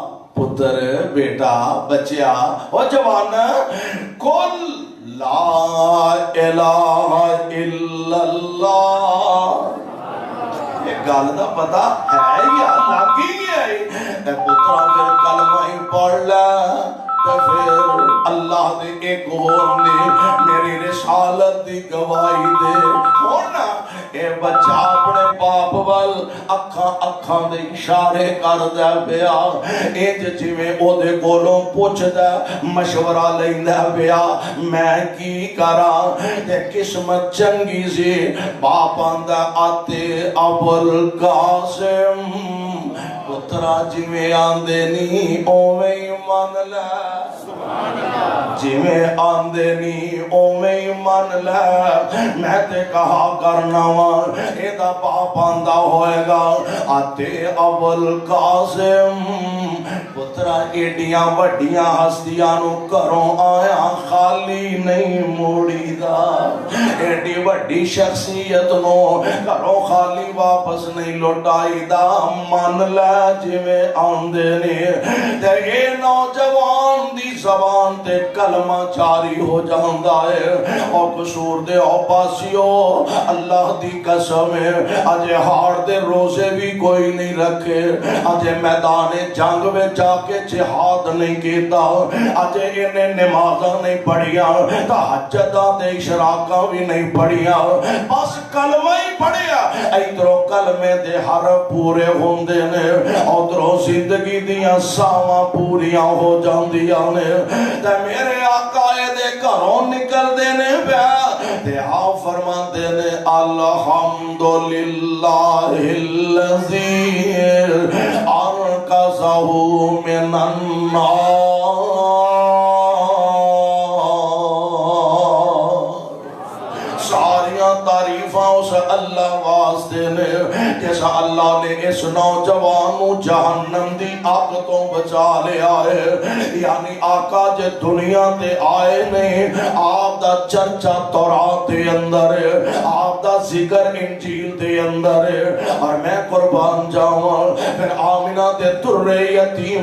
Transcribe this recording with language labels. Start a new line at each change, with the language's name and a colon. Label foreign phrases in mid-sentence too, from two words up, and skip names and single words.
Punjabi: پتر بیٹا بچیا او جوان کل
Arabic: لا الہ الا اللہ
Punjabi: گل دا پتا ہے یا لگی گیا ہے اے پترا پھر کلمہ ہی پڑھ لے تے پھر اللہ دے ایک ہونے میری رسالت دی گواہی دے ہونا اے بچہ اپنے باپ وال اکھاں دے اشارے کر دے پیا انج جویں او دے کولوں پوچھ دے مشورہ لیندا پیا میں کی کراں تے قسمت چنگی سی باپ آندا آتے ابوال قاسم پترا جویں آندے نہیں اوویں ہی من لے جویں آندے نہیں اوویں ہی من لے میں تے کہا کرنا وا اے دا باپ آندا ہوئے گا آتے ابوال قاسم پترا ایڈیاں وڈیاں ہستیاں نو گھروں آیا خالی نہیں موڑی دا ایڈی وڈی شخصیت نو گھروں خالی واپس نہیں لوٹائی دا من لے جویں آندے نے تے اے نوجوان دی زبان تے کلمہ جاری ہو جاندا ہے اور قصور دے او پاسیو اللہ دی قسم ہے اجے ہار دے روزے بھی کوئی نہیں رکھے اجے میدان جنگ میں جا کے جہاد نہیں کیتا اجے انہیں نمازاں نہیں پڑھیاں تہجداں تے اشراقاں بھی نہیں پڑھیاں بس کلمہ ہی پڑھیا ادھروں کلمے دے حرف پورے ہوندے نے ادھروں زندگی دیاں ساواں پوریاں ہو جاندیاں نے تے میرے آقا دے گھروں نکل دے نے پیا تے آپ فرماندے نے
Arabic: الحمدللہ الذی انقذہ من النار
Punjabi: ساریاں تعریفاں اس اللہ واسطے نے جیسا اللہ نے اس نوجوانوں جہنم دی آگ تو بچا لیا ہے یعنی آقا جے دنیا تے آئے نے آپ دا چرچا تورات دے اندر ہے آپ دا ذکر انجیل دے اندر ہے اور میں قربان جاؤں پھر آمینہ دے در یتیم